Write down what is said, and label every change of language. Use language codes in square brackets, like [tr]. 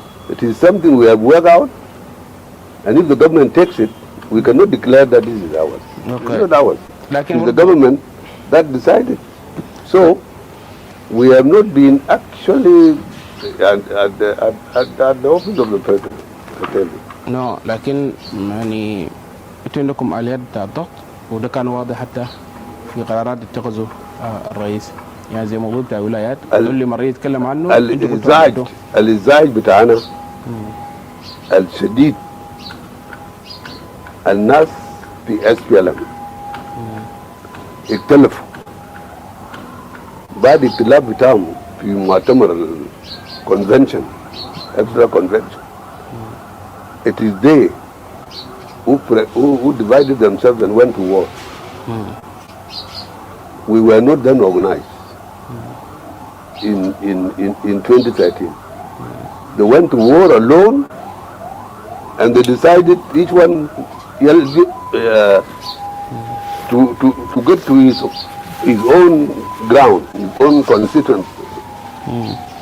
[en] It is something we have worked out, and if the government takes it, we cannot declare that this is ours. Okay. It's not ours. It's the government that decided. So we have not been actually at the office of the president, I tell you. [ar] No, لكن يعني انتوا عندكم آليات بتاع الضغط وده كان واضح حتى في قرارات اتخذوا الرئيس يعني زي موضوع بتاع الولايات كل مرة يتكلم عنه. الإزعاج بتاعنا الشديد الناس في اس بي ال ام اختلفوا بعد اختلاف بتاعهم في مؤتمر الكونفنشن [en] extra convention. It is they who divided themselves and went to war. We were not then organized in 2013. They went to war alone and they decided each one to get to his own ground, his own constituency.